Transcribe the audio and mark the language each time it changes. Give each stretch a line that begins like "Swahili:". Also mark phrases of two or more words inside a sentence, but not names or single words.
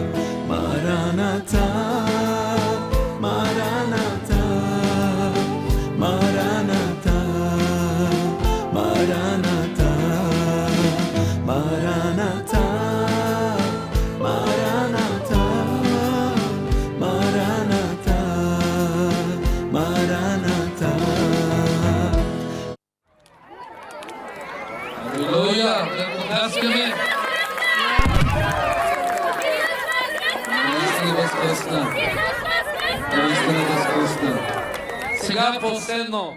Aramaic: Maranata, Maranata, Maranata, Maranata, Maranata, Maranata, Maranata, Maranata.
Bulgarian: Алелуя, търкопляскаме. Наистина възкръсна. Наистина възкръсна. Сега последно.